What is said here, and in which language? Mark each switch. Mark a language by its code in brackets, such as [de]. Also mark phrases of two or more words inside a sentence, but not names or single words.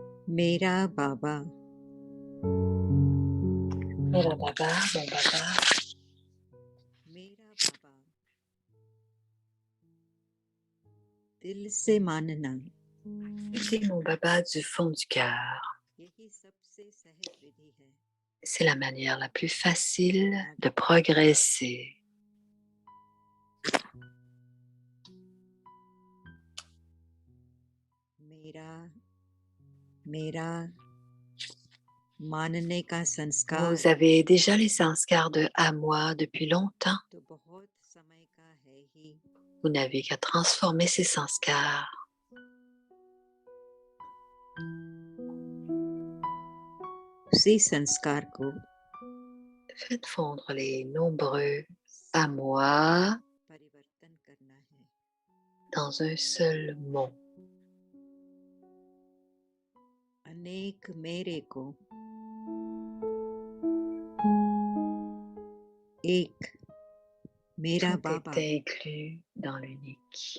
[hi] मेरा बाबा मेरा बाबा, [fr] mon baba. [hi] मेरा बाबा दिल से मानना [fr] C'est mon baba du fond du cœur. [hi] यही सबसे सहज विधि है [fr] C'est la manière la plus facile de progresser. [hi] मेरा मानने का संस्कार [fr] Vous avez déjà les sanskars de à moi depuis longtemps. [hi] तो बहुत समय का है ही [fr] Vous n'avez qu'à transformer ces sanskars. [hi] उसी संस्कार को [fr] Faites fondre les nombreux à moi [hi] परिवर्तन करना है [fr] dans un seul mot. [hi] अनेक मेरे को एक मेरा [fr] Tout बाबा est inclus dans l'unique.